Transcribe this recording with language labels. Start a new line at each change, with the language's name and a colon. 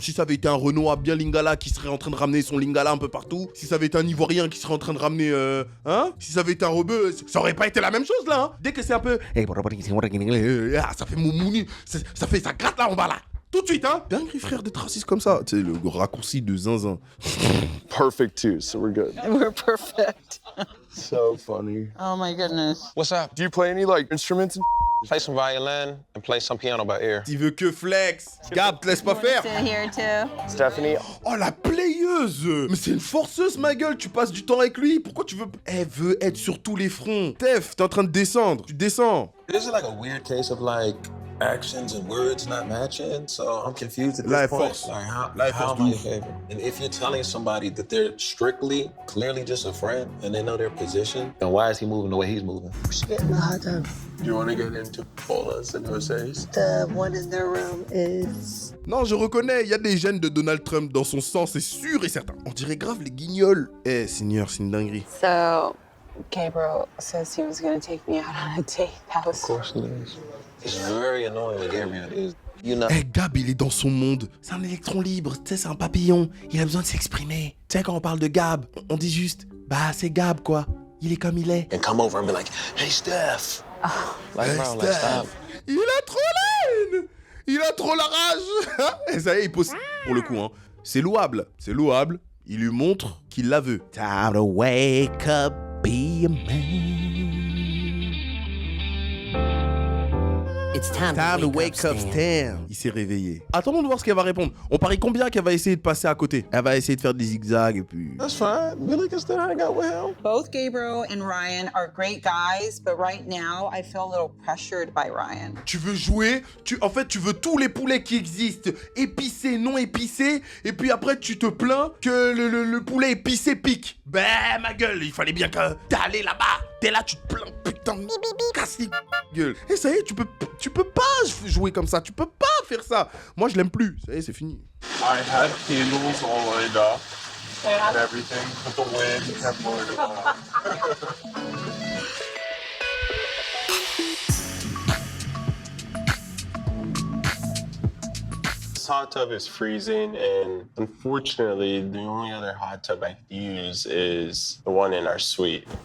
French: Si ça avait été un Renoir bien lingala qui serait en train de ramener son lingala un peu partout, si ça avait été un Ivoirien qui serait en train de ramener... Si ça avait été un rebeu, ça aurait pas été la même chose là. Hein. Dès que c'est un peu... ça fait moumouni, ça gratte là en bas là. Tout de suite, hein. Dingue, frère, d'être raciste comme ça. Tu sais, le raccourci de zinzin.
English: Perfect too, so we're good. We're perfect. So funny. Oh my goodness. What's up? Do you play any like instruments and Play some violin and play some piano by ear.
French: Tu veux que flex? Gab, te laisse pas faire.
English: Here too. Stephanie.
French: Oh, la playeuse. Mais c'est une forceuse, ma gueule. Tu passes du temps avec lui. Pourquoi tu veux... Elle veut être sur tous les fronts. Tef, t'es en train de descendre. Tu descends.
English: This is like a weird case of like actions and words not matching, so I'm confused at this point. Force. Like how am I behaving? And if you're telling somebody that they're strictly, clearly just a friend, and they know their position, then why is he moving the way he's moving? We should get in the hot tub. Do you want to get into Paula's and Jose's? The one in their room is...
French: Non, je reconnais, il y a des gènes de Donald Trump dans son sang, c'est sûr et certain. On dirait grave les guignols. Eh, Seigneur, c'est une dinguerie.
English: So, Gabriel says he was going to take me out on a date. That was... Of course it is. It's very annoying when Gabriel is. You know.
French: Eh, Gab, il est dans son monde. C'est un électron libre, tu sais, c'est un papillon. Il a besoin de s'exprimer. Tu sais, quand on parle de Gab, on dit juste, bah, c'est Gab, quoi. Il est comme il est.
English: And come over and be like, hey, Steph. Like, bro, like, stop.
French: Il a trop la haine. Il a trop la rage. Et ça y est, il pose... Pour le coup, hein. C'est louable. C'est louable. Il lui montre qu'il la veut.
English: Time to wake up, be a man. It's time to wake up, Stan.
French: Il s'est réveillé. Attendons de voir ce qu'elle va répondre. On parie combien qu'elle va essayer de passer à côté? Elle va essayer de faire des zigzags et puis...
English: That's fine. Billy can still hang out with him. Both Gabriel and Ryan are great guys, but right now I feel a little pressured by Ryan.
French: Tu veux jouer, en fait, tu veux tous les poulets qui existent, épicés, non épicés, et puis après, tu te plains que le poulet épicé pique. Ben, ma gueule, il fallait bien que t'allais là-bas. T'es là, tu te plains, putain, casse les gueules. Et ça y est, tu peux pas jouer comme ça, tu peux pas faire ça. Moi, je l'aime plus, ça y est, c'est fini.
English: I had candles all lined up and everything, but the wind kept blowing it off. This hot tub is freezing, and unfortunately, the only other hot tub I can use is the one in our suite.